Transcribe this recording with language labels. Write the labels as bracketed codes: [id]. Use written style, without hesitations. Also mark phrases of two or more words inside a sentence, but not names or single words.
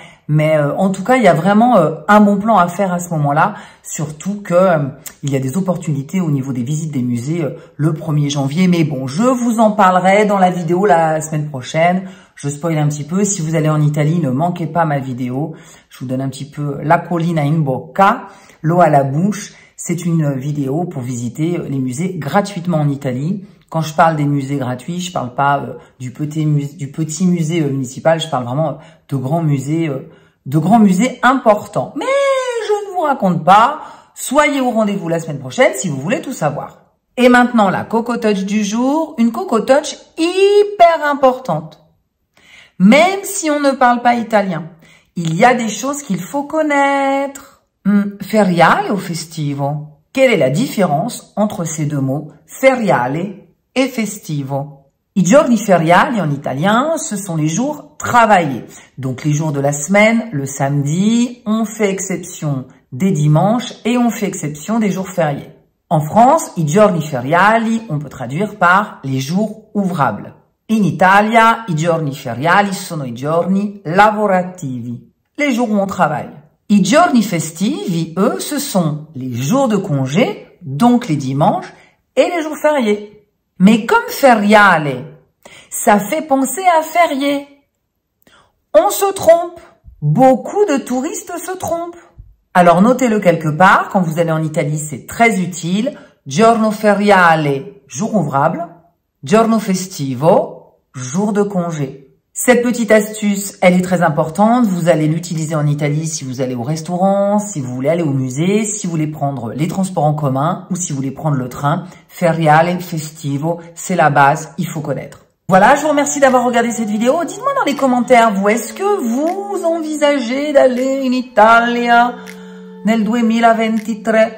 [fr] Mais en tout cas, il y a vraiment un bon plan à faire à ce moment-là. Surtout que il y a des opportunités au niveau des visites des musées le 1er janvier. Mais bon, je vous en parlerai dans la vidéo la semaine prochaine. Je spoil un petit peu. Si vous allez en Italie, ne manquez pas ma vidéo. Je vous donne un petit peu [it] la collina in bocca, [fr] l'eau à la bouche. C'est une vidéo pour visiter les musées gratuitement en Italie. Quand je parle des musées gratuits, je parle pas du petit musée municipal, je parle vraiment de grands musées importants. Mais je ne vous raconte pas. Soyez au rendez-vous la semaine prochaine si vous voulez tout savoir. Et maintenant, la Coco Touch du jour, une Coco Touch hyper importante. Même si on ne parle pas italien, il y a des choses qu'il faut connaître. Feriale ou festivo? Quelle est la différence entre ces deux mots, feriale et festivo? [it] I giorni feriali [fr] en italien, ce sont les jours travaillés. Donc les jours de la semaine, le samedi, on fait exception des dimanches et on fait exception des jours fériés. En France, [it] i giorni feriali, [fr] on peut traduire par les jours ouvrables. [it] In Italia, i giorni feriali sono i giorni lavorativi, [fr] les jours où on travaille. [it] I giorni festivi, [fr] eux, ce sont les jours de congé, donc les dimanches, et les jours fériés. Mais comme feriale, ça fait penser à férié. On se trompe. Beaucoup de touristes se trompent. Alors notez-le quelque part, quand vous allez en Italie, c'est très utile. [it] Giorno feriale, [fr] jour ouvrable. [it] Giorno festivo, [fr] jour de congé. Cette petite astuce, elle est très importante. Vous allez l'utiliser en Italie si vous allez au restaurant, si vous voulez aller au musée, si vous voulez prendre les transports en commun ou si vous voulez prendre le train. Feriale, festivo, c'est la base, il faut connaître. Voilà, je vous remercie d'avoir regardé cette vidéo. Dites-moi dans les commentaires, vous, est-ce que vous envisagez d'aller en Italie nel 2023?